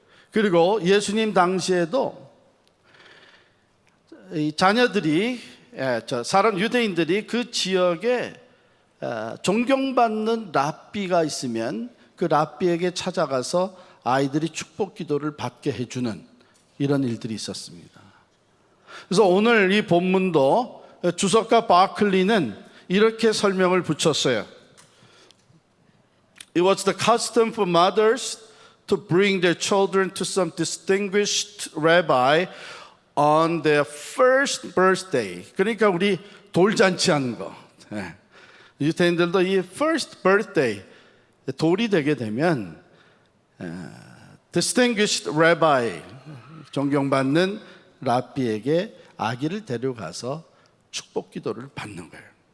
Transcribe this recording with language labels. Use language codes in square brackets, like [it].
[ko] 그리고 예수님 당시에도 이 자녀들이 유대인들이 그 지역에 존경받는 랍비가 있으면 그 랍비에게 찾아가서 아이들이 축복 기도를 받게 해주는 이런 일들이 있었습니다. 그래서 오늘 이 본문도 주석가 바클리는 이렇게 설명을 붙였어요. [en] It was the custom for mothers to bring their children to some distinguished rabbi on their first birthday. [ko] 그러니까 우리 돌잔치 하는 거. 유대인들도 이 [en] first birthday [ko] 돌이 되게 되면 [en] distinguished rabbi [ko] 존경받는 랍비에게 아기를 데려가서 축복 기도를 받는 거예요.